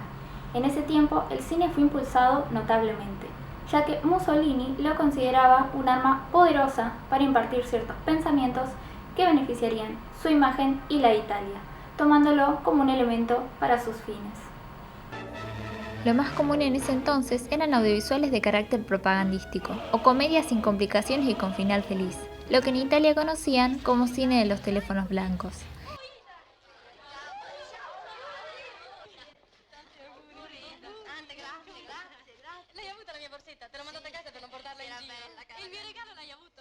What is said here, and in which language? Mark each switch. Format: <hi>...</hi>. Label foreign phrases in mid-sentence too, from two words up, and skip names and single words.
<es>En ese tiempo, el cine fue impulsado notablemente, ya que Mussolini lo consideraba un arma poderosa para impartir ciertos pensamientos que beneficiarían su imagen y la de Italia, tomándolo como un elemento para sus fines. Lo más común en ese entonces eran audiovisuales de carácter propagandístico, o comedias sin complicaciones y con final feliz, lo que en Italia conocían como cine de los teléfonos blancos.</es> <it>Lei ha avuto la mia borsetta? Te l'ho mandata a casa per non portarla in giro. Il mio regalo l'hai avuto?</it>